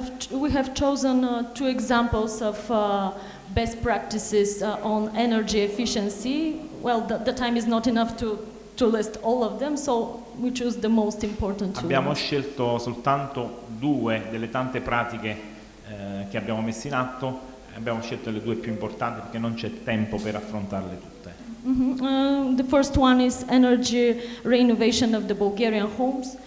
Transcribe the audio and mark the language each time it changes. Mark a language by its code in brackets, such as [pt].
[en] We have chosen two examples of best practices on energy efficiency. Well, the time is not enough to list all of them, so we choose the most important two. [it] Abbiamo scelto soltanto due delle tante pratiche che abbiamo messo in atto. Abbiamo scelto le due più importanti perché non c'è tempo per affrontarle tutte. [en] The first one is energy renovation of the Bulgarian homes.